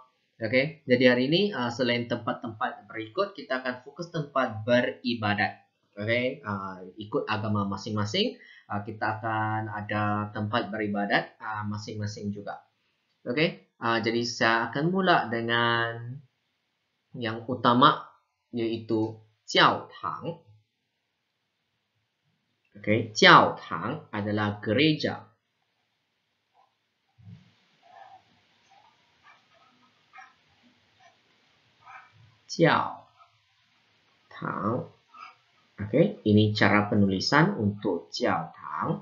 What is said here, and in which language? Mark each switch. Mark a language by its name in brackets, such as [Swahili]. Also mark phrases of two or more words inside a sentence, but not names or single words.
[Malay] Okey, jadi hari ini selain tempat-tempat berikut, kita akan fokus tempat beribadat. Okey, ikut agama masing-masing, kita akan ada tempat beribadat masing-masing juga. Okey, jadi saya akan mula dengan yang utama, iaitu 教堂. Okey, 教堂 adalah gereja. Jiao Tang. Okey, ini cara penulisan untuk Jiao Tang.